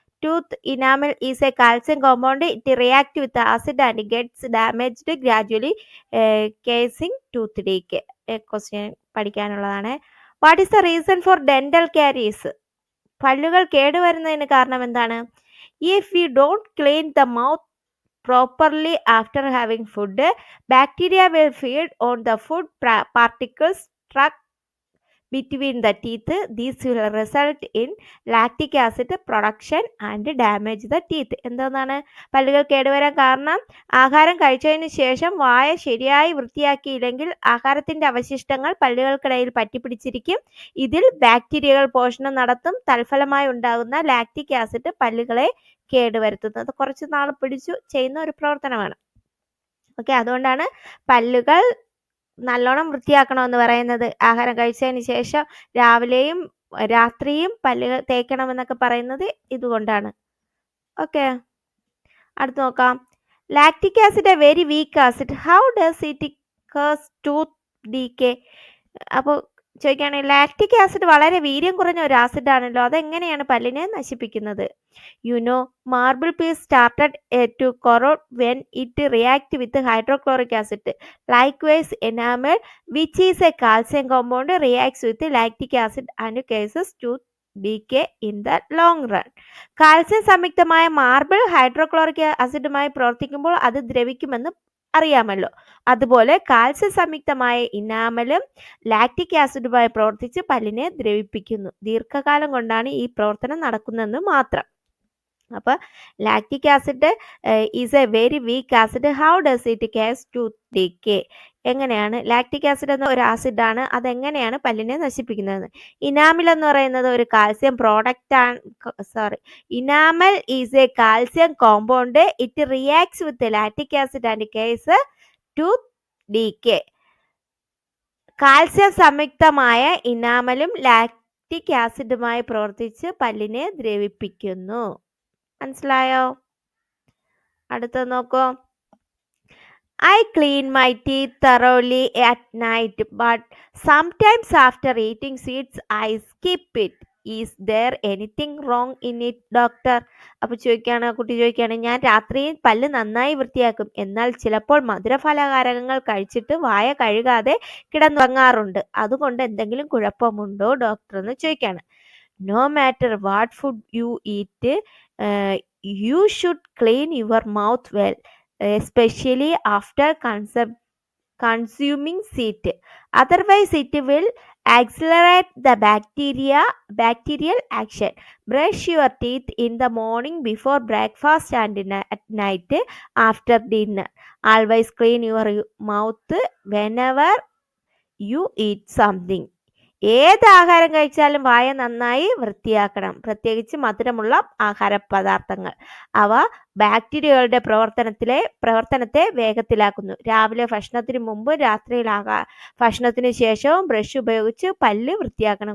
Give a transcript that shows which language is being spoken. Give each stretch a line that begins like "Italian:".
English: Tooth enamel is a calcium compound. It react with acid and gets damaged gradually, causing tooth decay.
Malayalam: Question പഠിക്കാനുള്ളതാണ്.
English: What is the reason for dental caries?
Malayalam: പല്ലുകൾ കേടുവരുന്നതിന് കാരണം എന്താണ്?
English: If you don't clean the mouth properly after having food, bacteria will feed on the food particles struck between the teeth. This will result in lactic acid production and damage the teeth.
Malayalam: എന്താണ് പല്ലുകൾ കേടുവരാൻ കാരണം? ആഹാരം കഴിച്ചതിന് ശേഷം വായ ശരിയായി വൃത്തിയാക്കിയില്ലെങ്കിൽ ആഹാരത്തിന്റെ അവശിഷ്ടങ്ങൾ പല്ലുകൾക്കിടയിൽ പറ്റിപ്പിടിച്ചിരിക്കും. ഇതിൽ ബാക്ടീരിയകൾ പോഷണം നടത്തും. തൽഫലമായി ഉണ്ടാകുന്ന ലാക്റ്റിക് ആസിഡ് പല്ലുകളെ കേടുവരുത്തുന്നത്. കുറച്ച് നാൾ പിടിച്ചു ചെയ്യുന്ന ഒരു പ്രവർത്തനമാണ്. ഓക്കെ, അതുകൊണ്ടാണ് പല്ലുകൾ നല്ലോണം വൃത്തിയാക്കണമെന്ന് പറയുന്നത്. ആഹാരം കഴിച്ചതിന് ശേഷം രാവിലെയും രാത്രിയും പല്ലുകൾ തേക്കണമെന്നൊക്കെ പറയുന്നത് ഇതുകൊണ്ടാണ്. ഓക്കെ, അടുത്ത് നോക്കാം.
English: Lactic acid a very weak acid. How does it cause tooth decay?
Malayalam: അപ്പോൾ ചോദിക്കുകയാണെങ്കിൽ ലാക്റ്റിക് ആസിഡ് വളരെ വീര്യം കുറഞ്ഞ ഒരു ആസിഡ് ആണല്ലോ, അതെങ്ങനെയാണ് പല്ലിനെ നശിപ്പിക്കുന്നത്?
English: Marble piece started to corrode when it react with hydrochloric acid. Likewise, enamel, which is a calcium compound, reacts with lactic acid and causes tooth decay in the long run.
Malayalam: Calcium സംയുക്തമായ marble hydrochloric ആസിഡുമായി പ്രവർത്തിക്കുമ്പോൾ അത് ദ്രവിക്കുമെന്ന് അറിയാമല്ലോ. അതുപോലെ calcium സംയുക്തമായ ഇനാമലും lactic ആസിഡുമായി പ്രവർത്തിച്ച് പല്ലിനെ ദ്രവിപ്പിക്കുന്നു. ദീർഘകാലം കൊണ്ടാണ് ഈ പ്രവർത്തനം നടക്കുന്നതെന്ന് മാത്രം. അപ്പോൾ
English: Lactic acid is a very weak acid. How does it cause tooth decay?
Malayalam: എങ്ങനെയാണ്? ലാക്റ്റിക് ആസിഡ് എന്ന ഒരു ആസിഡാണ്, അതെങ്ങനെയാണ് പല്ലിനെ നശിപ്പിക്കുന്നത്? ഇനാമൽ എന്ന് പറയുന്നത് ഒരു കാൽസ്യം പ്രോഡക്റ്റ് ആണ്.
English: Enamel is a calcium compound. It reacts with lactic acid and causes tooth decay.
Malayalam: Calcium സംയുക്തമായ ഇനാമലും lactic ആസിഡുമായി പ്രവർത്തിച്ച് പല്ലിനെ ദ്രവിപ്പിക്കുന്നു. മനസ്സിലായോ? അടുത്ത നോക്കൂ.
English: I clean my teeth thoroughly at night, but sometimes after eating sweets, I skip it. Is there anything wrong in it, doctor?
Malayalam: അപ്പോൾ ചോദിക്കുകയാണ്, കുട്ടി ചോദിക്കുകയാണ്, ഞാൻ രാത്രിയിൽ പല്ല് നന്നായി വൃത്തിയാക്കും, എന്നാൽ ചിലപ്പോൾ മധുരപലഹാരങ്ങൾ കഴിച്ചിട്ട് വായ കഴുകാതെ കിടന്നുറങ്ങാറുണ്ട്. അതുകൊണ്ട് എന്തെങ്കിലും കുഴപ്പമുണ്ടോ ഡോക്ടർ എന്ന് ചോദിക്കുകയാണ്.
English: No matter what food you eat, you should clean your mouth well, especially after consuming it. Otherwise, it will accelerate the bacterial action. Brush your teeth in the morning before breakfast and at night after dinner. Always clean your mouth whenever you eat something.
Malayalam: ഏത് ആഹാരം കഴിച്ചാലും വായ നന്നായി വൃത്തിയാക്കണം, പ്രത്യേകിച്ച് മധുരമുള്ള ആഹാര പദാർത്ഥങ്ങൾ. അവ ബാക്ടീരിയകളുടെ പ്രവർത്തനത്തെ വേഗത്തിലാക്കുന്നു. രാവിലെ ഭക്ഷണത്തിന് മുമ്പ്, രാത്രിയിൽ ഭക്ഷണത്തിന് ശേഷവും ബ്രഷ് ഉപയോഗിച്ച് പല്ല് വൃത്തിയാക്കണം.